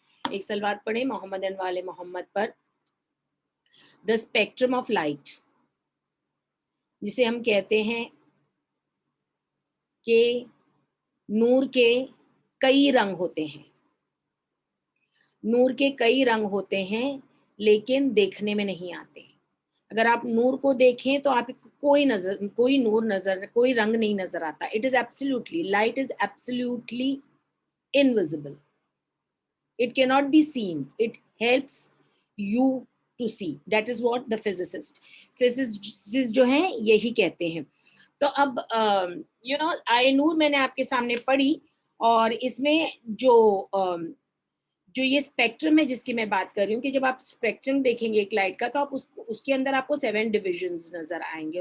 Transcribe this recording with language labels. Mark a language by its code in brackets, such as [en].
[hi] एक सलवात पढ़े मोहम्मद वाले मोहम्मद पर। [en] the spectrum of light, [hi] जिसे हम कहते हैं कि नूर के कई रंग होते हैं। नूर के कई रंग होते हैं लेकिन देखने में नहीं आते। अगर आप नूर को देखें तो आपको कोई नूर नजर, कोई रंग नहीं नजर आता। [en] It is absolutely, light is absolutely invisible, it cannot be seen, it helps you to see. That is what the physicists [hi] जो हैं यही कहते हैं। तो अब आए नूर मैंने आपके सामने पढ़ी, और इसमें जो ये स्पेक्ट्रम है जिसकी मैं बात कर रही हूँ, कि जब आप स्पेक्ट्रम देखेंगे एक लाइट का, तो आप उसके अंदर आपको 7 डिविजन्स नजर आएंगे।